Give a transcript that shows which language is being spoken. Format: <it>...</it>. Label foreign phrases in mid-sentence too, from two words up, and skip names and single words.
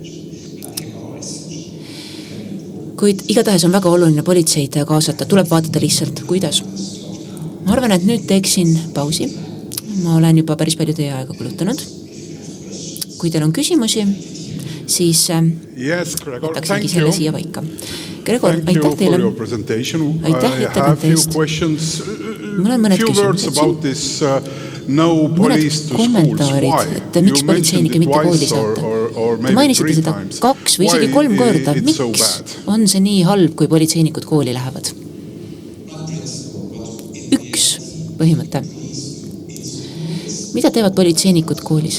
<et>Kuid igatahes on väga oluline politseid kaasata, tuleb vaadata lihtsalt, kuidas. Ma arvan, et nüüd teeksin pausi. Ma olen juba päris palju teie aega kulutanud. Kui teil on küsimusi, siis</et> <en>Yes, Gregor,</en> <et>võtaksingi</et> <en>thank</en> <et>selle</et> <en>you.</en> <et>siia paika. Gregor,</et> <en>Thank you</en> <et>aitäh</et> <en>for</en> <et>teile.</et> <en>your presentation.</en> <et>Aitäh</et> <en>I have</en> <et>ettekande</et> <en>few</en> <et>eest.</et> <en>questions.</en> <et>Mul on mõned</et> <en>Few words</en> <et>küsimused.</et> <en>about this no police to schools.</en> <et>kommentaarid,</et> <en>Why?</en> <et>et miks politseinike mitte kooli saata. Te mainisite seda 2 või isegi 3 korda. Miks on see nii halb, kui politseinikud kooli lähevad? Üks põhimõte. Mida teevad politseinikud koolis?</et>